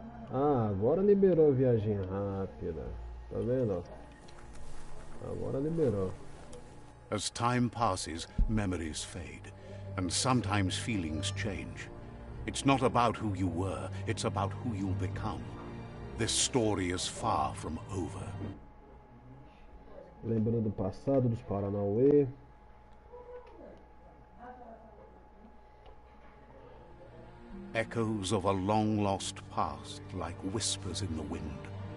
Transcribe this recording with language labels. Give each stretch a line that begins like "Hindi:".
Portuguese: agora liberou a viagem rápida. Tá vendo? Agora liberou.
English: As time passes, memories fade, and sometimes feelings change. It's not about who you were, it's about who you'll become. This story is far from over.
Portuguese: Lembrando do passado, dos Paranauê.
English: Echoes of a long-lost past, like whispers in the wind.